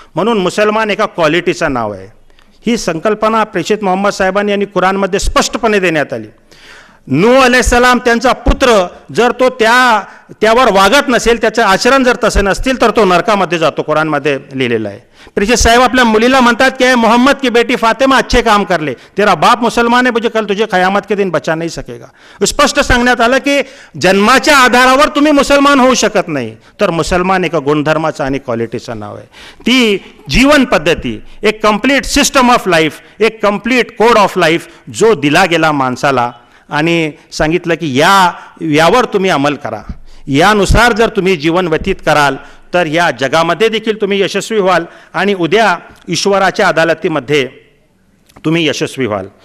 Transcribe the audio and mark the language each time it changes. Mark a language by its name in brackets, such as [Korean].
[Marathi] म्हणून मुसलमान एका क्वालिटीचं नाव आहे. ही संकल्पना प्रेषित मोहम्मद साहेबांनी यांनी कुराणमध्ये स्पष्टपणे देण्यात आली. नूह अलैहिस्सलाम त्यांचा पुत्र जर तो त्यावर वागत नसेल, त्याचं आचरण जर तसं नसतील तर तो नरकामध्ये जातो, कुराणमध्ये लिहिलेलं आहे. प्रेषित साहेब आपल्या मुलीला म्हणतात की [Hindi] मोहम्मद की बेटी फातिमा अच्छे काम कर ले, तेरा बाप मुसलमान है, मुझे कल तुझे क़यामत के दिन बचा नहीं सकेगा. [Marathi] स्पष्ट सांगण्यात आलं की जन्माच्या आधारावर तुम्ही मुसलमान होऊ शकत नाही. तर मुसलमान एका गुणधर्माचं आणि क्वालिटीचं नाव आहे. ती जीवन पद्धती, एक कम्प्लीट सिस्टम ऑफ लाईफ, एक कम्प्लीट कोड ऑफ लाईफ जो दिला गेला माणसाला आणि सांगितलं की यावर तुम्ही अंमल करा, यानुसार जर तुम्ही जीवन व्यतीत कराल तर या जगामध्ये देखील तुम्ही यशस्वी व्हाल आणि उद्या ईश्वराच्या अदालतीमध्ये तुम्ही यशस्वी व्हाल.